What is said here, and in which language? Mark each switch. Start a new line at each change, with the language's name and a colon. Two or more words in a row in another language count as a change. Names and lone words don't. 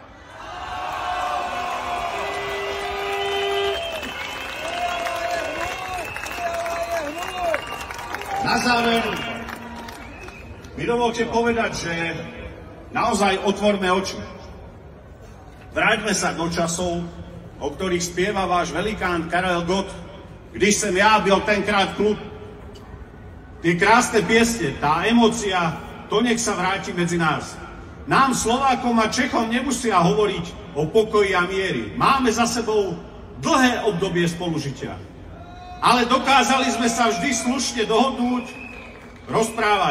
Slovak: Na záver mi dovolte povedať, že naozaj otvorme oči. Vráťme sa do časov, o ktorých spieva váš velikán Karel Gott,
Czech: když jsem já byl tenkrát klub.
Slovak: Tie krásne piesne, tá emócia, to nech sa vráti medzi nás. Nám, Slovákom a Čechom, nemusia hovoriť o pokoji a miery. Máme za sebou dlhé obdobie spolužitia. Ale dokázali sme sa vždy slušne dohodnúť, rozprávať.